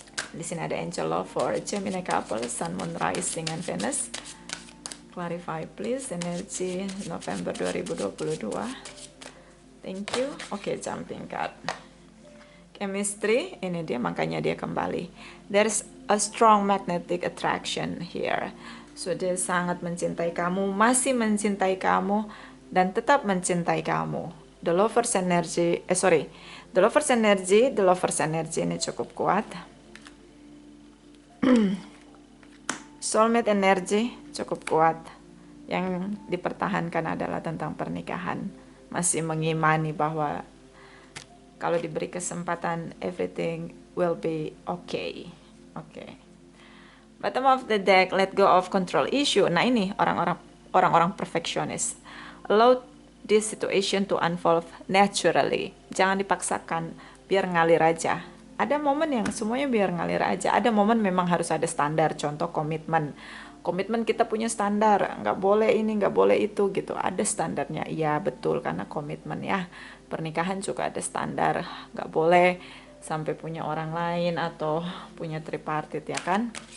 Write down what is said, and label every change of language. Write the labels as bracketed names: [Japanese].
[Indonesian] Di sini ada [English] Angel Love for Gemini couple, Sun, Moon, Rising, and Venus. Clarify please, energi November 2022. Thank you. Oke, jumping card. [Indonesian] Chemistry, ini dia, makanya dia kembali. [English] There's a strong magnetic attraction here. [Indonesian] So, dia sangat mencintai kamu, masih mencintai kamu, dan tetap mencintai kamu. The Lovers Energy, The Lovers Energy ini cukup kuat. Soulmate energy cukup kuat. Yang dipertahankan adalah tentang pernikahan. Masih mengimani bahwa kalau diberi kesempatan, [English] everything will be okay. Okay. Bottom of the deck, let go of control issue. [Indonesian] Nah ini orang-orang [English] perfectionist. Allow this situation to unfold naturally. [Indonesian] Jangan dipaksakan, biar ngalir aja. Ada momen yang semuanya biar ngalir aja. Ada momen memang harus ada standar. Contoh komitmen. Komitmen kita punya standar. Nggak boleh ini, nggak boleh itu gitu. Ada standarnya. Iya betul karena komitmen ya. Pernikahan juga ada standar. Nggak boleh sampai punya orang lain atau punya tripartit ya kan.